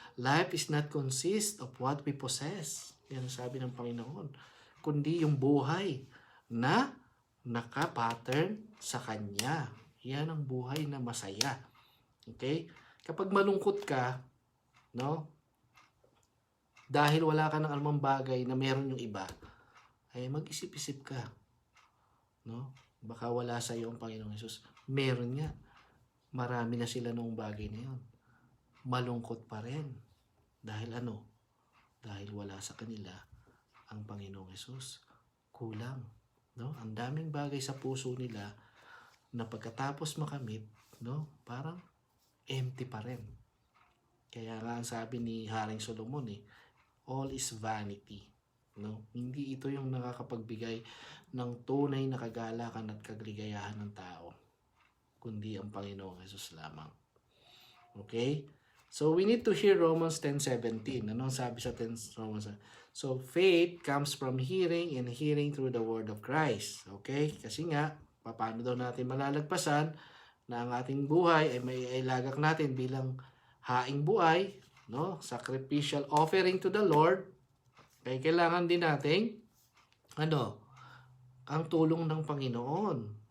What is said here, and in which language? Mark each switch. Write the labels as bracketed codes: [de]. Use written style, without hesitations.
[en] Life is not consist of what we possess. [tl] Yan ang sabi ng Panginoon. Kundi yung buhay na naka-pattern sa Kanya. Yan ang buhay na masaya. Okay? Kapag malungkot ka, no? Dahil wala ka ng anumang bagay na meron yung iba, ay mag-isip-isip ka. No? Baka wala sa iyo ang Panginoong Hesus. Meron nga. Marami na sila noong bagay na yun. Malungkot pa rin. Dahil ano? Dahil wala sa kanila ang Panginoong Hesus. Kulang. No? Ang daming bagay sa puso nila na pagkatapos makamit, no? Parang empty pa rin. Kaya nga ang sabi ni Haring Solomon, [en] all is vanity. [tl] No? Hindi ito yung nakakapagbigay ng tunay na kagalakan at kagaligayahan ng tao, kundi ang Panginoong Hesus lamang. Okay? [en] So, we need to hear Romans 10:17. [tl] Ano ang sabi sa Romans? [en] So, faith comes from hearing and hearing through the word of Christ. Okay? [tl] Kasi nga, paano daw natin malalagpasan na ang ating buhay ay may ilagak natin bilang haing buhay, no? [en] Sacrificial offering to the Lord. [tl] Kaya kailangan din nating ang tulong ng Panginoon.